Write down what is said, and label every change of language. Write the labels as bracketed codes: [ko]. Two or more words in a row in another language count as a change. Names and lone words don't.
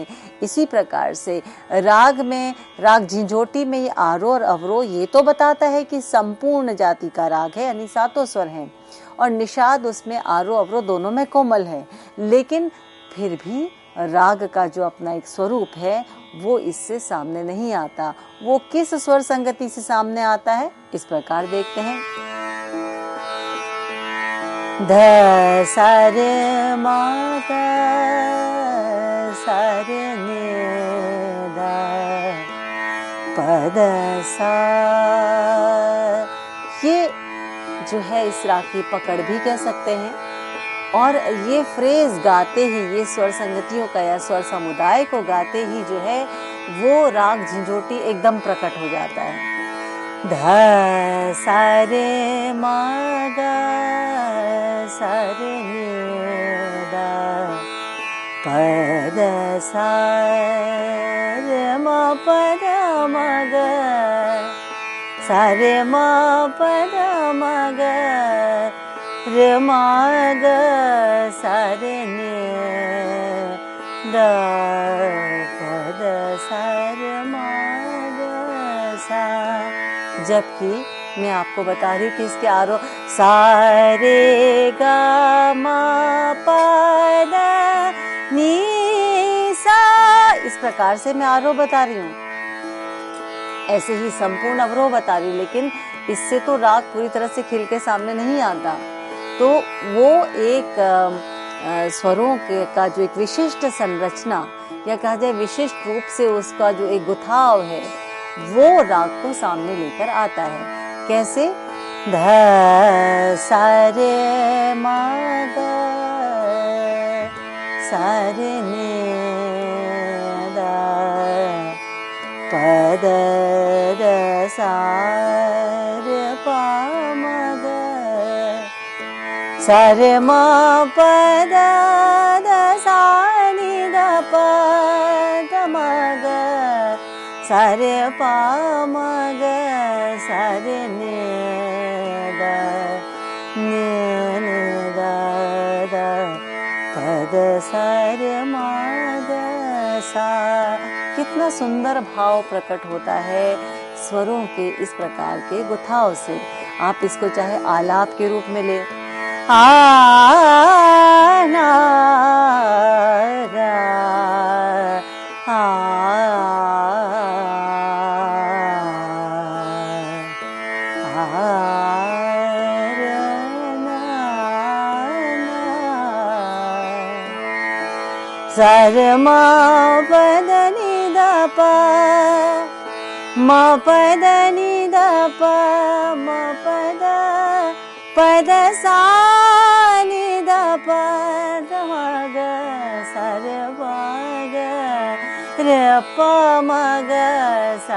[hi] इसी प्रकार से राग में, राग झंझोटी में ये आरोह और अवरोह ये तो बताता है कि संपूर्ण जाति का राग है, यानी सातों स्वर हैं, और निषाद उसमें आरोह अवरोह दोनों में कोमल है, लेकिन फिर भी राग का जो अपना एक स्वरूप है वो इससे सामने नहीं आता। वो किस स्वर संगति से सामने आता है, इस प्रकार देखते हैं। ध सा रे मा ग सा रे नि ध प ध सा। ये जो है इस राग की पकड़ भी कह सकते हैं। और ये फ्रेज गाते ही, ये स्वर संगतियों का या स्वर समुदाय को गाते ही जो है वो राग झंझोटी एकदम प्रकट हो जाता है। ध सा रे मा ग सा रे नि ध प ध सा रे म प ध म ग सा रे म प ध म ग रे म ग सा रे नि ध प ध सा रे म ग सा। जबकि मैं आपको बता रही हूँ कि इसके आरोह सा रे ग म प ध नि सा, इस प्रकार से मैं आरोह बता रही हूँ, ऐसे ही संपूर्ण अवरोह बता रही हूँ, लेकिन इससे तो राग पूरी तरह से खिल के सामने नहीं आता। तो वो एक स्वरों का जो एक विशिष्ट संरचना या कहा जाए विशिष्ट रूप से उसका जो एक गुथाव है वो राग को सामने लेकर आता है। कैसे? ध सा रे मा ग सा रे नि ध प ध ध सा रे प म ग सा रे म प ध ध सा नि ध प ध म ग सा रे प म ग सा रे नि ध ध प ध सा रे म ग सा। कितना सुंदर भाव प्रकट होता है स्वरों के इस प्रकार के गुथाव से। आप इसको चाहे आलाप के रूप में ले, आ ना रा आ सा रे म प ध नि ध प म प ध नि ध प म प ध सा नि ध प ध म ग सा रे प ग रे प म ग सा